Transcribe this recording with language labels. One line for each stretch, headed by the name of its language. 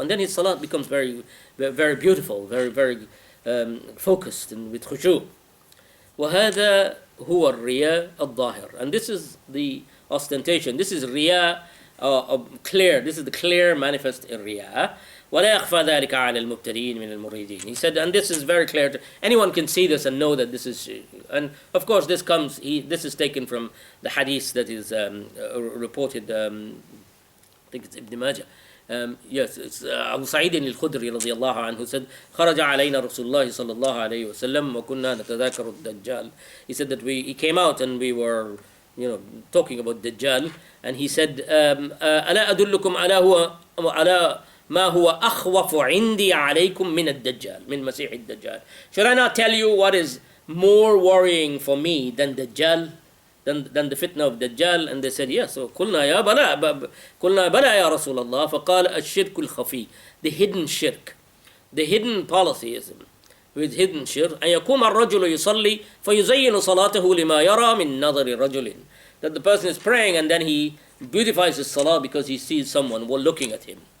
English: And then his salat becomes very, very beautiful, very, very focused and with khushu'.
Arabic: وَهَذَا هو الرياء الظاهر,
English: and this is the ostentation, this is riya clear, this is the clear manifest in riya.
Arabic: ولا يخفى ذلك على المبتدئين من المريدين.
English: He said, and this is very clear to anyone, can see this and know that this is, and of course this is taken from the hadith that is reported, I think it's Ibn Majah, Yes, it's
Arabic: Abu Sa'id al-Khudri رضي الله عنه said خرج علينا رسول الله صلى الله عليه وسلم وكنا نتذاكر الدجال.
English: He said that he came out and we were, talking about Dajjal, and he said
Arabic: ألا أدلكم على ما هو أخوف عندي عليكم من الدجال من مسيح الدجال.
English: Should I not tell you what is more worrying for me than Dajjal? Than the fitna of Dajjal? And they said yes.
Arabic: So قلنا بلى يا رسول الله. فقال الشرك الخفي,
English: the hidden shirk, the hidden polytheism with hidden shirk.
Arabic: أن يقوم الرجل يصلي فيزين صلاته لما يرى من نظر رجل,
English: that the person is praying and then he beautifies his salah because he sees someone looking at him.